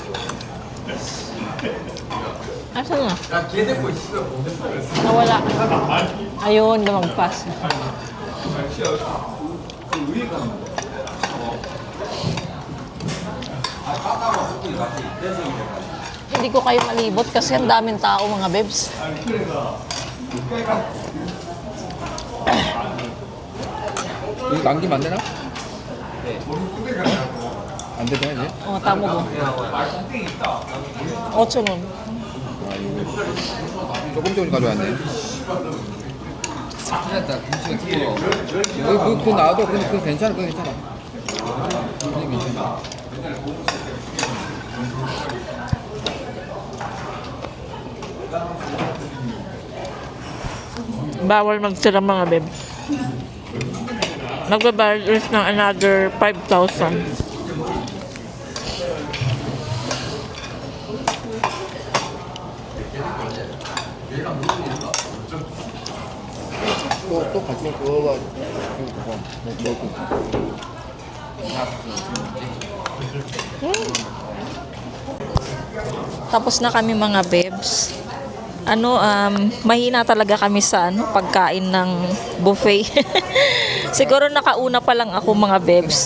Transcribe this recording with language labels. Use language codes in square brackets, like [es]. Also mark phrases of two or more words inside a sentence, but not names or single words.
[tl] Asan na? Nawala. Ayun, lumagpas. Hindi ko kayo malibot kasi ang daming tao mga bebs. [ko] 이거 남기면 안 되나? 안 되잖아 이제. [tl] Tama mo. 8 nun. [ko] 조금 가져왔네. 큰일났다. 김치가 뜨거워. 그거 놔둬. 그거 괜찮아. 그거 괜찮아. 그거 괜찮아. [tl] Bawal magtira mga beb. Magbabayad ulit ng another 5,000. [ko] 또 같이 그거가 먹고. [tl] Tapos na kami mga bebs. Mahina talaga kami sa pagkain ng buffet. Siguro nakauna pa lang ako mga bebs.